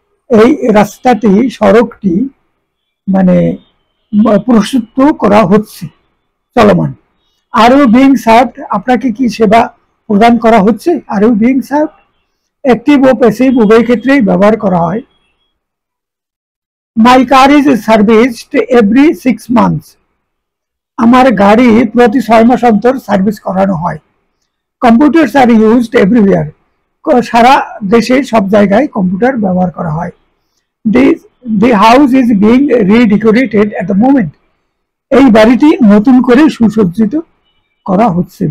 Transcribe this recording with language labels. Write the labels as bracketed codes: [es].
[bn] এই রাস্তাটি, সড়কটি মানে প্রস্তুত করা হচ্ছে, চলমান। [en] are you being served, [bn] আপনাকে কি সেবা প্রদান করা হচ্ছে? [en] are you being served [bn] active O passive উভয় ক্ষেত্রেই ব্যবহার করা হয়। [en] My car is serviced every 6 months. [bn] আমার গাড়ি প্রতি 6 মাস অন্তর সার্ভিস করানো হয়। [en] Computers are used everywhere. [bn] সারা দেশে সব জায়গায় কম্পিউটার ব্যবহার করা হয়। [en] The house is being redecorated at the moment. [bn] এই বাড়িটি নতুন করে সুসজ্জিত করা হচ্ছে।